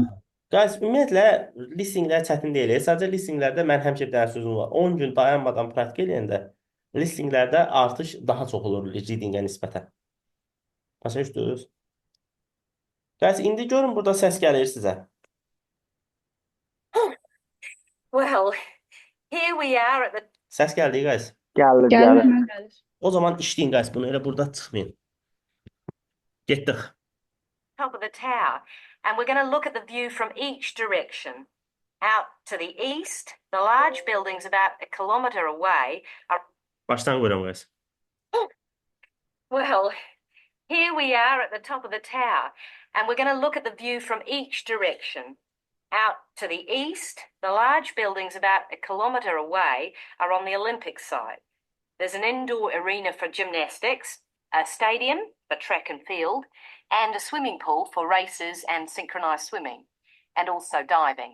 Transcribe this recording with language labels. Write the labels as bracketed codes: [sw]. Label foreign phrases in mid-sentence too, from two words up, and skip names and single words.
[az] Guys, ümumiyyətlə listinglər çətin deyil. Sadəcə listinglərdə mən həmişə bir dənə sözüm var. 10 gün dayanmadan praktik eləyəndə listinglərdə artış daha çox olur readingə nisbətən. Başa düşdünüz? Guys, indi görün burada səs gəlir sizə. [en] Well, here we are at the [az] Səs gəldi, guys. Gəlir, Gəlir gəlir. mi? Gəlir. O zaman işləyin, guys. Bunu elə burada çıxmayın. Getdik. [en] top of the tower, and we're going to look at the view from each direction. Out to the east, the large buildings about a kilometre away are. [az] Başdan qoyuram, guys. [en] Well, here we are at the top of the tower, and we're going to look at the view from each direction. Out to the east, the large buildings about a kilometre away are on the Olympic side. There's an indoor arena for gymnastics, a stadium for track and field, and a swimming pool for races and synchronized swimming, and also diving.